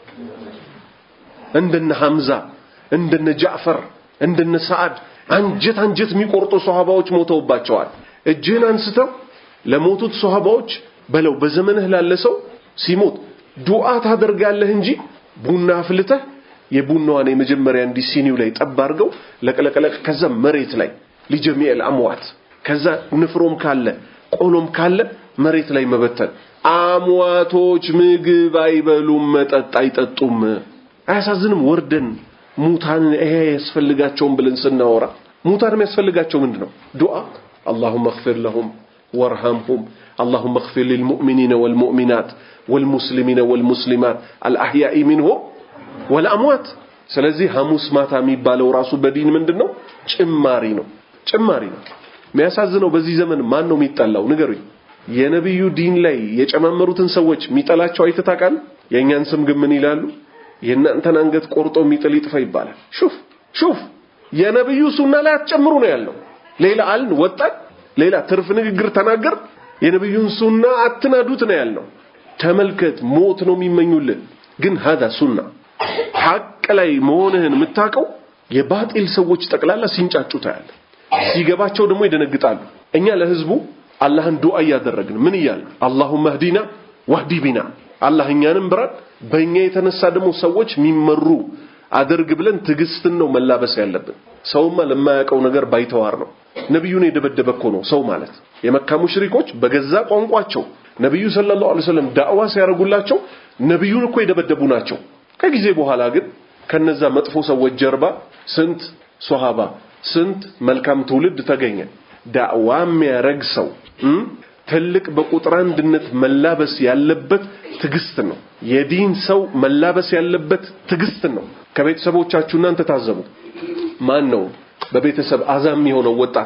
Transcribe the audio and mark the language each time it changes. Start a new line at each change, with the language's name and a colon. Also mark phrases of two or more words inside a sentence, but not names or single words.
Amharic: እንደነ ሐምዛ፣ እንደነ ጃዕፈር፣ እንደነ ሰዓድ አንጀት የሚቆርጡ ሱሐባዎች ሞተውባቸዋል። እጅህን አንስተው ለሞቱት ሱሐባዎች በለው በዘመንህ ላለ ሰው ሲሞት ዱዓ ታደርጋለህ እንጂ ቡና አፍልተህ የቡናዋን የመጀመሪያ እንዲህ ሲኒው ላይ ጠብ አድርገው ለቀለቀለቅ ከዛ መሬት ላይ
Arabic: لجميع الأموات
Amharic: ከዛ ንፍሮም ካለ ቆሎም ካለ መሬት ላይ መበተን። አሟቶች ምግብ አይበሉም መጠጥ አይጠጡም። አያሳዝንም? ወርደን ሙታን ያስፈልጋቸውም ብለን ስናወራ ሙታን የሚያስፈልጋቸው ምንድነው?
Arabic: ዱዓ اللهم اغفر لهم وارحمهم اللهم اغفر للمؤمنين والمؤمنات والمسلمين والمسلمات الأحياء منهم والأموات።
Amharic: ስለዚህ ሐሙስ ማታ የሚባለው ራሱ በዲን ምንድነው? ጭማሪ ነው። የሚያሳዝነው በዚህ ዘመን ማን ነው የሚጣላው? ንገሩኝ። የነብዩ ዲን ላይ የጨማመሩትን ሰዎች የሚጠላቸው አይተታቃል። የኛን ስም ግን ምን ይላሉ? የእናንተን አንገት ቆርጦ የሚጥል ይጥፋ ይባላል። ሹፍ የነብዩ ሱና ላይ አትጨምሩ ነው ያለው። ሌላ አልን ወጣን፣ ሌላ ትርፍ ንግግር ተናገር፣ የነብዩን ሱና አትናዱት ነው ያለው። ተመልከት፣ ሞት ነው የሚመኙልን። ግን هذا ሱና ሐቅ ላይ መሆንህን የምታውቀው የባጢል ሰዎች ጠቅላላ ሲንጫጩ ታያለ። ሲገባቸው ደግሞ ይደነግጣሉ። እኛ ለህዝቡ አላህን ዱዓ ያደረግን ምን ይያል?
Arabic: اللهم اهدنا واهدي بنا
Amharic: አላህ እኛንም ብራን በእኛ የተነሳ ደግሞ ሰዎች የሚመሩ አድርግ ብለን ትግስትን ነው መላበስ ያለብን። ሰውማ ለማያውቀው ነገር ባይተዋር ነው። ነብዩን የደበደበ እኮ ነው ሰው ማለት። የመካ ሙሽሪኮች በገዛ ቋንቋቸው ነብዩ ሰለላሁ
Arabic: عليه وسلم
Amharic: ዳዕዋ ሲያረጉላቸው ነብዩን እኮ የደበደቡ ናቸው። ከጊዜ በኋላ ግን ከነዛ መጥፎ ሰዎች ጀርባ ስንት ሱሐባ ስንት መልካም ትውልድ ተገኘ። ዳዕዋ የሚያረግ ሰው ትልቅ በቁጥር አንድነት መላበስ ያለበት ትግስት ነው። የዲን ሰው መላበስ ያለበት ትግስት ነው። ከቤተሰቦቻችሁ እናንተ ታዘቡ። ማን ነው በቤተሰብ አዛም የሆነው ወጣት?